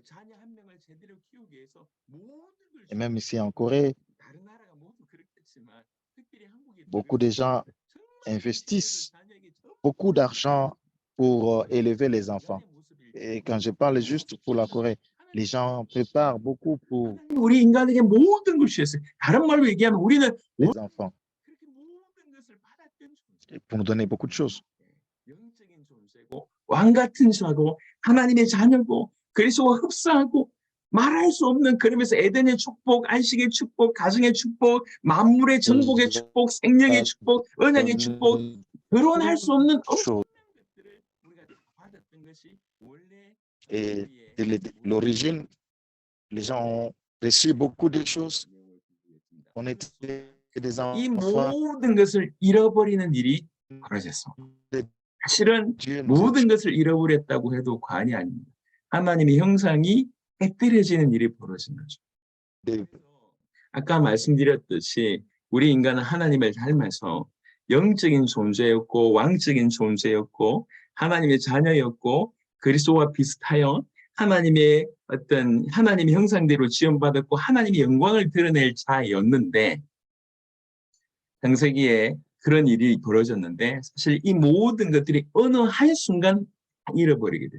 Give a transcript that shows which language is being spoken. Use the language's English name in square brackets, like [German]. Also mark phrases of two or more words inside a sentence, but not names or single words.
[French] Et même ici en Corée, beaucoup de gens investissent beaucoup d'argent pour élever les enfants. Et quand je parle juste pour la Corée, les gens préparent beaucoup pour [Korean] 우리 인간에게 모든 걸 주셨어요. 다른 말로 얘기하면 우리는 [French] les enfants, et pour nous donner beaucoup de choses. [Korean] 영적인 존재고 왕 같은 자고 하나님의 자녀고 그리스도와 흡사하고 말할 수 없는 그러면서 에덴의 축복, 안식의 축복, 가정의 축복, 만물의 정복의 축복, 생명의 축복, 언약의 축복, 결혼할 수 없는 엄청난 것들을 우리가 받았던 것이 원래 [French] Et de l'origine, les gens ont reçu beaucoup de choses. On était des [Korean] 이 [French] enfants. [Korean] 모든 것을 잃어버리는 일이 벌어졌어. 사실은 [French] Dieu nous a [Korean] 모든 것을 잃어버렸다고 해도 과언이 아닙니다. 하나님의 형상이 깨뜨려지는 일이 벌어진 거죠. [French] dit [Korean] 아까 말씀드렸듯이 우리 인간은 하나님을 닮아서 영적인 존재였고 왕적인 존재였고 하나님의 자녀였고 그리스도와 비슷하여 하나님의 어떤 하나님의 형상대로 지원받았고 하나님의 영광을 드러낼 자였는데 창세기에 그런 일이 벌어졌는데 사실 이 모든 것들이 어느 한순간 잃어버리게 됩니다.